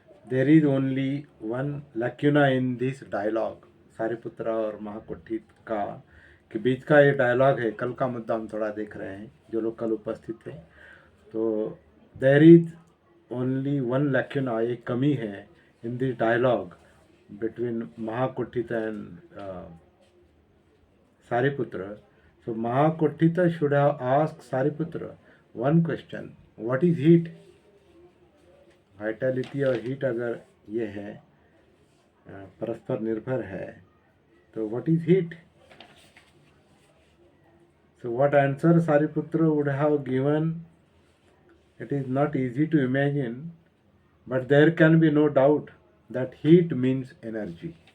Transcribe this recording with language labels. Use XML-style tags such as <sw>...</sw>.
<en>there is only one lacuna in this dialogue,</en> <hi>Sariputra और महाकुठित का के बीच का ये डायलॉग है। कल का मुद्दा हम थोड़ा देख रहे हैं, जो लोग कल उपस्थित थे।</hi> <en>तो there is only one lacuna,</en> <hi>एक कमी है</hi> <en>in this dialogue between Mahakuthita and Sariputra. So Mahakuthita should have asked Sariputra one question: what is heat?</en> <hi>Vitality और हीट अगर ये है परस्पर निर्भर है, तो</hi> <en>What is heat? So what answer Sariputra would have given, it is not easy to imagine, but there can be no doubt that heat means energy.</en>